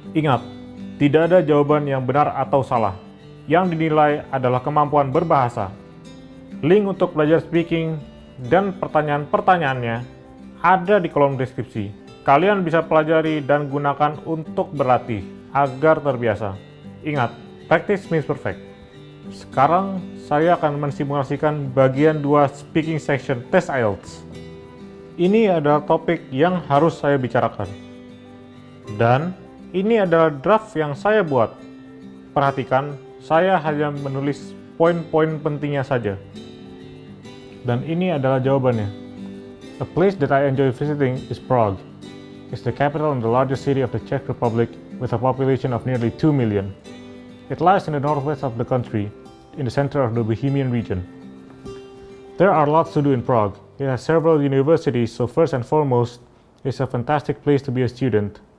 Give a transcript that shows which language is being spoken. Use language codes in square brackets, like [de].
[id] Ingat, tidak ada jawaban yang benar atau salah. Yang dinilai adalah kemampuan berbahasa. Link untuk belajar speaking dan pertanyaan-pertanyaannya ada di kolom deskripsi. Kalian bisa pelajari dan gunakan untuk berlatih agar terbiasa. Ingat, [en] practice makes perfect. [id] Sekarang saya akan mensimulasikan bagian 2 speaking section tes IELTS. Ini adalah topik yang harus saya bicarakan. Dan ini adalah draft yang saya buat. Perhatikan, saya hanya menulis poin-poin pentingnya saja. Dan ini adalah jawabannya. [en] A place that I enjoy visiting is Prague. It's the capital and the largest city of the Czech Republic with a population of nearly 2 million. It lies in the northwest of the country, in the center of the Bohemian region. There are lots to do in Prague. It has several universities, so first and foremost, it's a fantastic place to be a student.